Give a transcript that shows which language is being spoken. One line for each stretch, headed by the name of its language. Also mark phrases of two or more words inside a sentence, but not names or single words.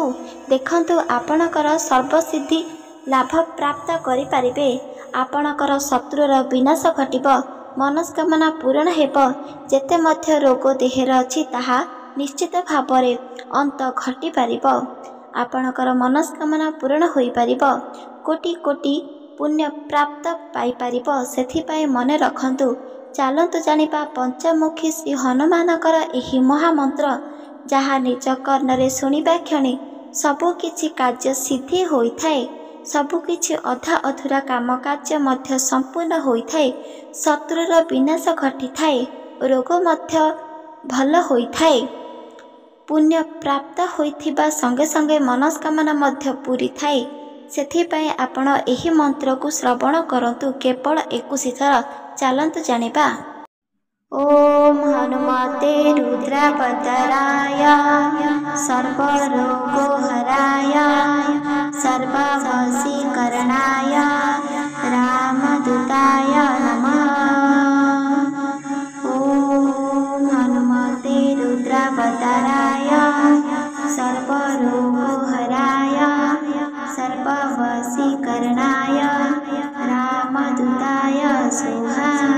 Odia: ଦେଖନ୍ତୁ ଆପଣଙ୍କର ସର୍ବସିଦ୍ଧି ଲାଭ ପ୍ରାପ୍ତ କରି ପାରିବେ। ଆପଣଙ୍କର ଶତ୍ରୁର ବିନାଶ ଘଟିବ ମନସ୍କାମନା ପୂର୍ଣ୍ଣ ହେବ। ଯେତେ ମଧ୍ୟ ରୋଗ ଦେହର ଅଛି ତାହା ନିଶ୍ଚିତ ଭାବରେ ଅନ୍ତ ଘଟି ପାରିବ। ଆପଣଙ୍କର ମନସ୍କାମନା ପୂର୍ଣ୍ଣ ହୋଇ ପାରିବ। କୋଟି କୋଟି ପୁଣ୍ୟ ପ୍ରାପ୍ତ ପାଇ ପାରିବ। ସେଥିପାଇଁ ମନେ ରଖନ୍ତୁ। ଚାଲନ୍ତୁ ଜାଣିବା ପଞ୍ଚମୁଖୀ ଶ୍ରୀ ହନୁମାନଙ୍କର ଏହି ମହାମନ୍ତ୍ର ଯାହା ନିଜ କର୍ଣ୍ଣରେ ଶୁଣିବା କ୍ଷଣେ ସବୁ କିଛି କାର୍ଯ୍ୟ ସିଦ୍ଧି ହୋଇ ଥାଏ। ସବୁ କିଛି ଅଧା ଅଧୁରା କାମ କାର୍ଯ୍ୟ ମଧ୍ୟ ସମ୍ପୂର୍ଣ୍ଣ ହୋଇ ଥାଏ। ଶତ୍ରୁର ବିନାଶ ଘଟି ଥାଏ। ରୋଗ ମଧ୍ୟ ଭଲ ହୋଇ ଥାଏ। ପୁଣ୍ୟ ପ୍ରାପ୍ତ ହୋଇଥିବା ସଙ୍ଗେ ସଙ୍ଗେ ମନସ୍କାମନା ମଧ୍ୟ ପୂରି ଥାଏ। ସେଥିପାଇଁ ଆପଣ ଏହି ମନ୍ତ୍ର କୁ ଶ୍ରବଣ କରନ୍ତୁ କେବଳ 21 ଥର। ଚାଲନ୍ତୁ ଜାଣିବା।
Sanskrit: ओम हनुमते रुद्रभद्राय सर्वरोगहराय सर्ववशीकरणाय रामदूताय नमः। ओम हनुमते रुद्रभद्राय सर्वरोगहराय सर्ववशीकरणाय रामदूताय स्वाहा।